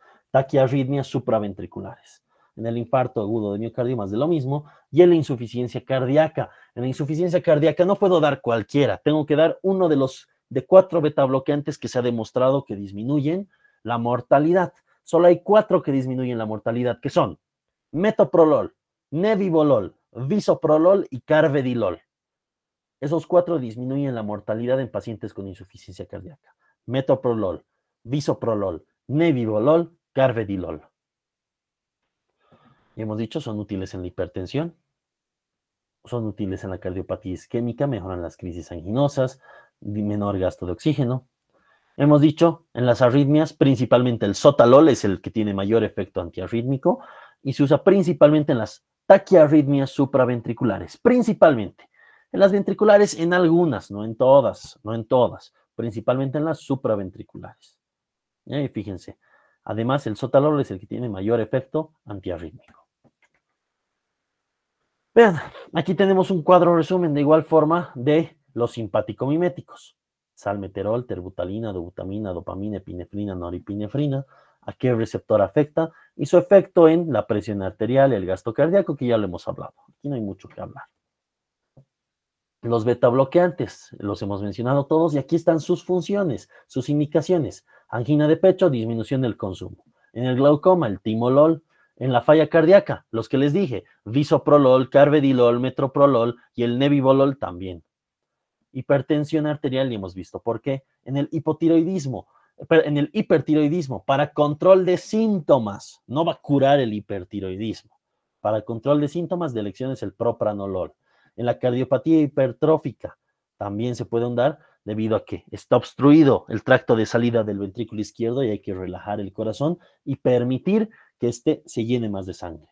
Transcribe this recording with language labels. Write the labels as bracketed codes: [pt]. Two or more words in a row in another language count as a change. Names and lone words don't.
[es] Taquiarritmias supraventriculares. En el infarto agudo de miocardio, más de lo mismo, y en la insuficiencia cardíaca. En la insuficiencia cardíaca no puedo dar cualquiera, tengo que dar uno de los 4 betabloqueantes que se ha demostrado que disminuyen la mortalidad. Solo hay 4 que disminuyen la mortalidad, que son metoprolol, nebivolol, bisoprolol y carvedilol. Esos 4 disminuyen la mortalidad en pacientes con insuficiencia cardíaca. Metoprolol, bisoprolol, nebivolol, carvedilol. Y hemos dicho, son útiles en la hipertensión, son útiles en la cardiopatía isquémica, mejoran las crisis anginosas, menor gasto de oxígeno. Hemos dicho, en las arritmias, principalmente el sotalol es el que tiene mayor efecto antiarrítmico y se usa principalmente en las taquiarritmias supraventriculares, principalmente. En las ventriculares, en algunas, no en todas, principalmente en las supraventriculares. Y fíjense, además el sotalol es el que tiene mayor efecto antiarrítmico. Vean, aquí tenemos un cuadro resumen de igual forma de los simpático-miméticos. Salmeterol, terbutalina, dobutamina, dopamina, epinefrina, noripinefrina, a qué receptor afecta y su efecto en la presión arterial, el gasto cardíaco, que ya lo hemos hablado. Aquí no hay mucho que hablar. Los betabloqueantes, los hemos mencionado todos y aquí están sus funciones, sus indicaciones. Angina de pecho, disminución del consumo. En el glaucoma, el timolol. En la falla cardíaca, los que les dije, bisoprolol, carvedilol, metoprolol y el nebivolol también. Hipertensión arterial, y hemos visto por qué. En el hipotiroidismo, para control de síntomas, no va a curar el hipertiroidismo. Para control de síntomas, de elección es el propranolol. En la cardiopatía hipertrófica también se puede dar debido a que está obstruido el tracto de salida del ventrículo izquierdo y hay que relajar el corazón y permitir que éste se llene más de sangre.